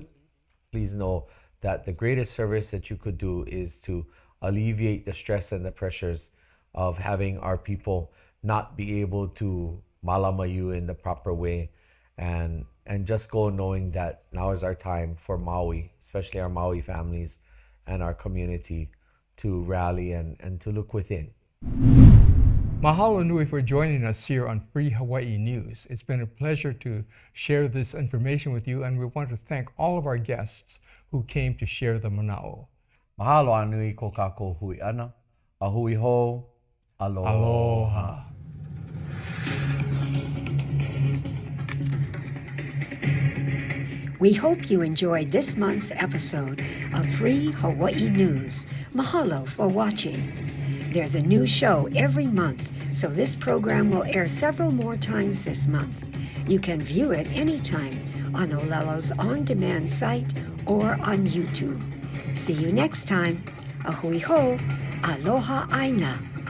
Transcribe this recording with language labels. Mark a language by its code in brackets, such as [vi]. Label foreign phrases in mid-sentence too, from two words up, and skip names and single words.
[en] Please know that the greatest service that you could do is to alleviate the stress and the pressures of having our people not be able to malama you in the proper way, and just go knowing that now is our time for Maui, especially our Maui families and our community, to rally and to look within. [haw] Mahalo nui [en] for joining us here on Free Hawaii News. It's been a pleasure to share this information with you, and we want to thank all of our guests who came to share the mana'o. [haw] Mahalo anui ko kākou hui ana, a hui ho, aloha. Aloha. [en] We hope you enjoyed this month's episode of Free Hawaii News. Mahalo for watching. There's a new show every month, so this program will air several more times this month. You can view it anytime on Olelo's on-demand site or on YouTube. See you next time. [haw] A hui ho, aloha aina.